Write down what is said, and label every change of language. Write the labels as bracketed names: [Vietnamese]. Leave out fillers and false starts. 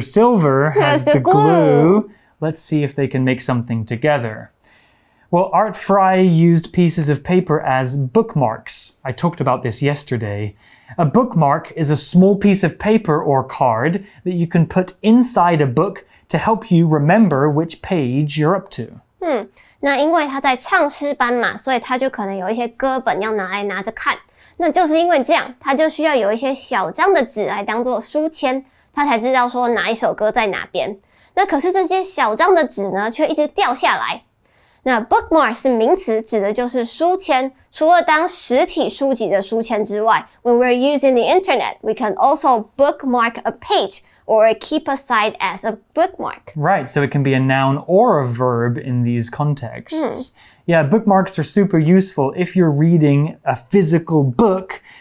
[English] Silver has the glue. Let's see if they can make something together. Well, Art Fry used pieces of paper as bookmarks. I talked about this yesterday. A bookmark is a small piece of paper or card that you can put inside a book to help you remember which page you're up to. [Chinese] 那因为他在唱诗班嘛，所以他就可能有一些歌本要拿着看。那就是因为这样，他就需要有一些小张的纸来当做书签，他才知道说哪一首歌在哪边。那可是这些小张的纸呢，却一直掉下来。那 bookmark 是名词，指的就是书签。除了当实体书籍的书签之外 [English] ，when we're using the internet, we can also bookmark a page or keep aside as a bookmark. Right, so it can be a noun or a verb in these contexts. Yeah, bookmarks are super useful if you're reading a physical book.